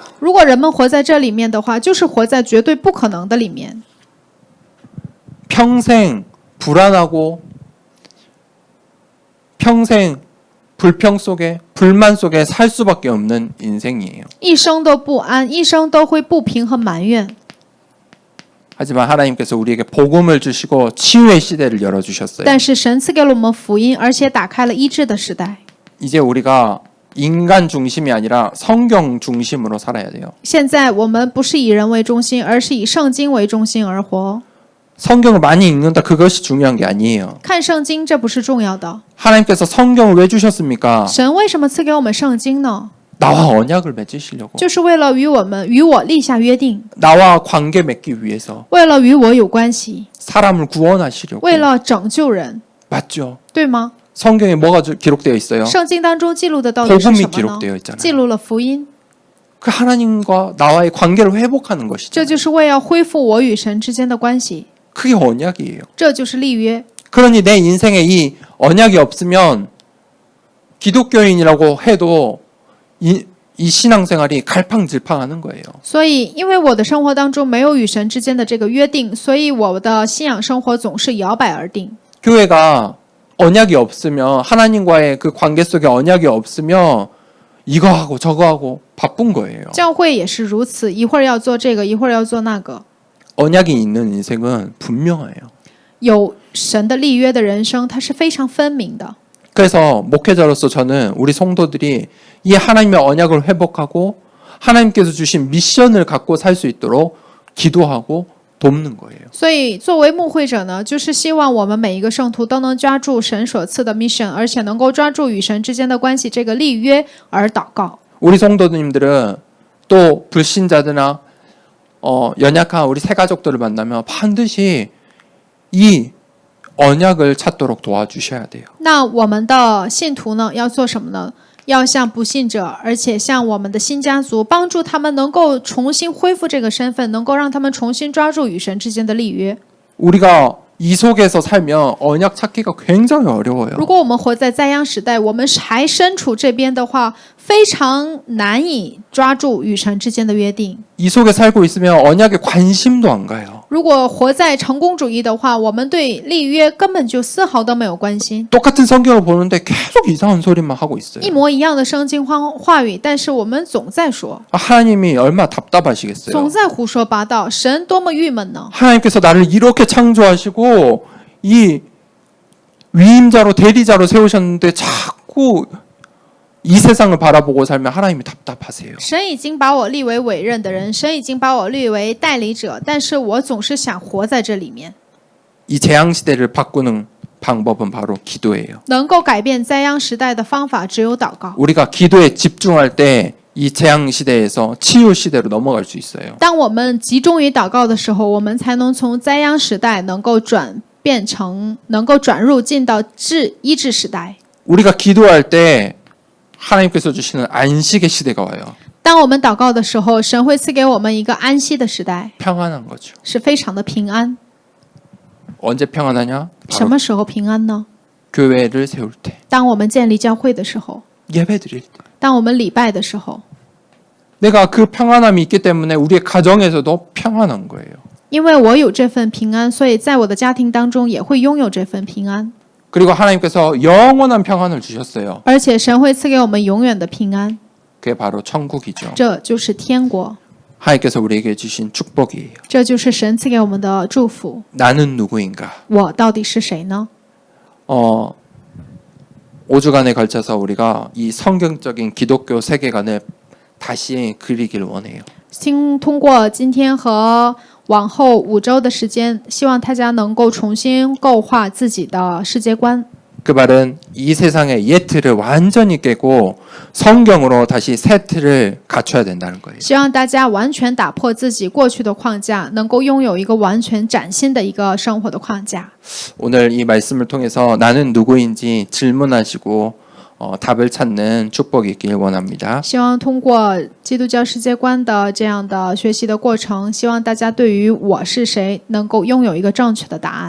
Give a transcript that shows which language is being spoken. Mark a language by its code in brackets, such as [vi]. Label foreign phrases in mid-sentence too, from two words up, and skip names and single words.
[zh] 如果人们活在这里面的话，就是活在绝对不可能的里面， [ko] 평생 불안하고 평생 불평 속에 불만 속에 살 수밖에 없는 인생이에요. [zh] 一生都不安，一生都会不平和埋怨。 [ko] 하지만 하나님께서 우리에게 복음을 주시고 치유의 시대를 열어주셨어요. [zh] 但是神赐给了我们福音，而且打开了医治的时代。 [ko] 이제 우리가 인간 중심이 아니라 성경 중심으로 살아야 돼요. [zh] 现在我们不是以人为中心，而是以圣经为中心而活。 [ko] 성경을 많이 읽는다 그것이 중요한 게 아니에요. [zh] 看圣经这不是重要的， [ko] 하나님께서 성경을 왜 주셨습니까? [zh] 神为什么赐给我们圣经呢？ [ko] 나와 언약을 맺으시려고. [zh] 就是为了与我立下约定， [ko] 나와 관계 맺기 위해서. [zh] 为了与我有关系， [ko] 사람을 구원하시려고. [zh] 为了拯救人， [ko] 맞죠? [zh] 对吗？ [ko] 성경에 뭐가 기록되어 있어요? [zh] 圣经当中记录的到底是什 [ko] 복음이 [zh] 么呢？ [ko] 기록되어 있잖아요. [zh] 记录了福音， [ko] 그 하나님과 나와의 관계를 회복하는 [zh] 这 [ko] 것이죠. [zh] 就是为要恢复我与神之间的关系， [ko] 그게 언약이에요. [zh] 这就是立约。 [ko] 그러니 내 인생에 이 언약이 없으면 기독교인이라고 해도 이 신앙생활이 갈팡질팡하는 거예요. [zh] 所以，因为我的生活当中没有与神之间的这个约定，所以我的信仰生活总是摇摆而定。 [ko] 교회가 언약이 없으면 하나님과의 그 관계 속에 언약이 없으면 이거 하고 저거 하고 바쁜 거예요. [zh] 教会也是如此，一会儿要做这个，一会儿要做那个。 [ko] 언약이 있는 인생은 분명해요. [zh] 有神的立约的人生，它是非常分明的。 [ko] 그래서 목회자로서 저는 우리 성도들이 이 하나님의 언약을 회복하고 하나님께서 주신 미션을 갖고 살 수 있도록 기도하고 돕는 거예요. [zh] 所以，作为牧会者呢，就是希望我们每一个圣徒都能抓住神所赐的 mission， 而且能够抓住与神之间的关系这个立约而祷告。 [ko] 우리 성도님들은 또 불신자들이나 연약한 우리 새가족들을 만나면 반드시 이 언약을 찾도록 도와주셔야 돼요. [zh] 那我们的信徒呢，要做什么呢？要向不信者，而且向我们的新家族，帮助他们能够重新恢复这个身份，能够让他们重新抓住与神之间的立约。 [ko] 우리가 이 속에서 살면 언약 찾기가 굉장히 어려워요. [zh] 如果我们活在灾殃时代，我们还身处这边的话，非常难以抓住与神之间的约定。 [ko] 이 속에 살고 있으면 언약에 관심도 안 가요. [zh] 如果活在成功主义的话，我们对立约根本就丝毫都没有关心。 [ko] 똑같은 성경을 보는데 계속 이상한 소리만 하고 있어요. [zh] 一模一样的圣经话语，但是我们总在说， [ko] 하나님이 얼마나 답답하시겠어요. [zh] 总在胡说八道，神多么郁闷呢？ [ko] 하나님께서 나를 이렇게 창조하시고 이 위임자로 대리자로 세우셨는데 자꾸 이 세상을 바라보고 살면 하나님이 답답하세요. [zh] 神已经把我立为委任的人，神已经把我立为代理者，但是我总是想活在这里面。 [ko] 이 재앙 시대를 바꾸는 방법은 바로 기도예요. [zh] 能够改变灾殃时代的方法只有祷告。 [ko] 우리가 기도에 집중할 때 이 재앙 시대에서 치유 시대로 넘어갈 수 있어요. [zh] 当我们集中于祷告的时候，我们才能从灾殃时代能够转入进到医治时代。 [ko] 우리가 기도할 때 하나님께서 주시는 안식의 시대가 와요. [zh] 当我们祷告的时候，神会赐给我们一个安息的时代， [ko] 평안한 거죠. [zh] 是非常的平安。 [ko] 언제 평안하냐? [zh] 什 [ko] 바로 [zh] 么时候平安呢？ [ko] 교회를 세울 때, [zh] 当我们建立教会的时候， [ko] 예배 드릴 때. [zh] 当我们礼拜的时候， [ko] 내가 그 평안함이 있기 때문에 우리의 가정에서도 평안한 거예요. [zh] 因为我有这份平安，所以在我的家庭当中也会拥有这份平安。 [ko] 그리고 하나님께서 영원한 평안을 주셨어요. [zh] 而且神会赐给我们永远的平安， [ko] 그게 바로 천국이죠. [zh] 这就是天国， [ko] 하나님께서 우리에게 주신 축복이에요. [zh] 这就是神赐给我们的祝福。 [ko] 나는 누구인가? [zh] 我到底是谁呢？ [ko] 5주간에 걸쳐서 우리가 이 성경적인 기독교 세계관을 다시 그리길 원해요. [zh] 通过今天和往后5周的时间，希望大家能够重新构画自己的世界观。 [ko] 그 말은 이 세상의 옛 틀을 완전히 깨고 성경으로 다시 새 틀을 갖춰야 된다는 거예요. [zh] 希望大家完全打破自己过去的框架，能够拥有一个完全崭新的一个生活的框架。 [ko] 오늘 이 말씀을 통해서 나는 누구인지 질문하시고 답을 찾는 축복이 있길 원합니다. [zh] 希望通过基督教世界观的这样的学习的过程，希望大家对于我是谁能够拥有一个正确的答案。